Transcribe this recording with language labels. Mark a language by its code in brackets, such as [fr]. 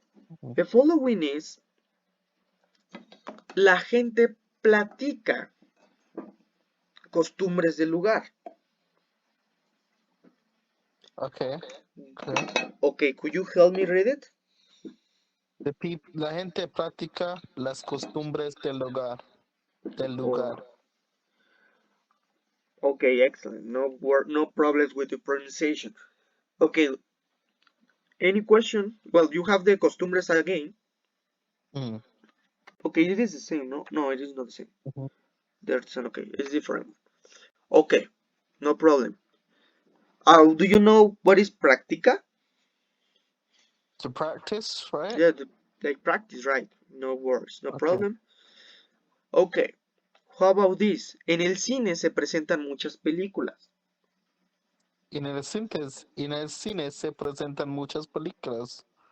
[en] mhm. The following is [es] la gente platica costumbres del lugar. [en] Okay, okay. Okay, could you help me read it? [es] La gente practica las costumbres del lugar. Del lugar. [en] okay, excellent. No problems with the pronunciation. Okay, any question? Well, you have the costumbres again. Mm, Okay, it is the same, no? No, it is not the same. mhm. There's an okay, it's different. Okay, no problem. Do you know what is práctica? To practice, right? Yeah, like practice, right? No worries, no Okay. problem. Okay, how about this? [es] En el cine se presentan muchas películas. En el cine se presentan muchas películas.